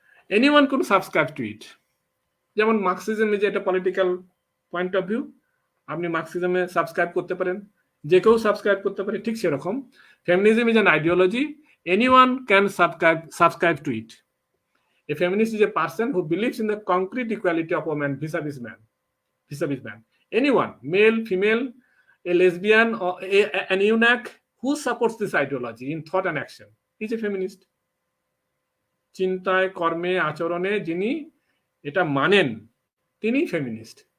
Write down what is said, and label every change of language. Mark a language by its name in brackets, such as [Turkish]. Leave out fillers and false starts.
[English] Anyone could subscribe to it. যেমন Marxism is এটা political point of view, [Bangla] আপনি মার্কসিজমে subscribe করতে পারেন, যে কেউ সাবস্ক্রাইব করতে পারে, ঠিক সেরকম [English] Feminism is an ideology, anyone can subscribe to it. A feminist is a person who believes in the concrete equality of women vis-a-vis man. Anyone, male, female, a lesbian, or an eunuch who supports this ideology in thought and action is a feminist. [Bangla] চিন্তায়, কর্মে, আচরণে যিনি এটা মানেন তিনি feminist.